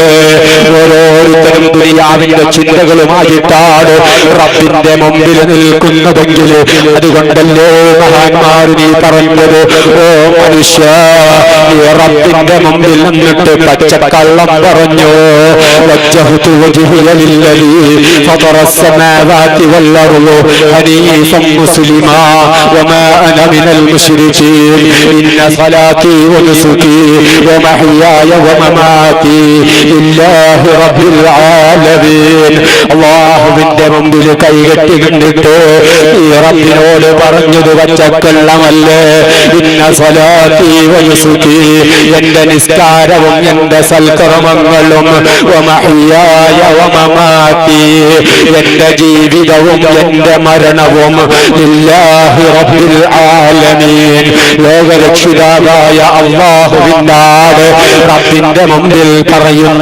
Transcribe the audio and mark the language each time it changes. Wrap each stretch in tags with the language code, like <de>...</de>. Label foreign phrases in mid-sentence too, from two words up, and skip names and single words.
<ml>ഓരോരുത്തരും ദുനിയാവിന്റെ ചിന്തകളുമായിട്ടാണ് റബ്ബിന്റെ മുമ്പിൽ നിൽക്കുന്നതെങ്കിൽ അതുകൊണ്ടല്ലേ മഹാന്മാർ നീ പറഞ്ഞത്, ഓ മനുഷ്യ നീ റബ്ബിന്റെ മുമ്പിൽ നിന്നിട്ട് പച്ചക്കള്ളം പറഞ്ഞു.</ml> <ar>وجهت وجهي للذي فطر السماوات والأرض حنيفا مسلما وما أنا من المشركين إن صلاتي ونسكي ومحياي ومماتي لله رب العالمين.</ar> <ml>അല്ലാഹുവിന്റെ മുമ്പിൽ കൈകെട്ടി കണ്ടിട്ട് ഈ റബ്ബിനോട് പറഞ്ഞത് പച്ചക്കള്ളമല്ലേ.</ml> <ar>إن صلاتي ونسكي,</ar> <ml>എന്റെ നിസ്കാരവും എന്റെ സൽക്കർമ്മങ്ങളും</ml> <ar>ومحياي ومماتي,</ar> <ml>എന്റെ ജീവിതവും എന്റെ മരണവും</ml> <ar>لله رب العالمين,</ar> <ml>ലോകരക്ഷിതാവായ അല്ലാഹുവിനാണ് റബ്ബിന്റെ മുമ്പിൽ പറയുന്നുണ്ട്.</ml>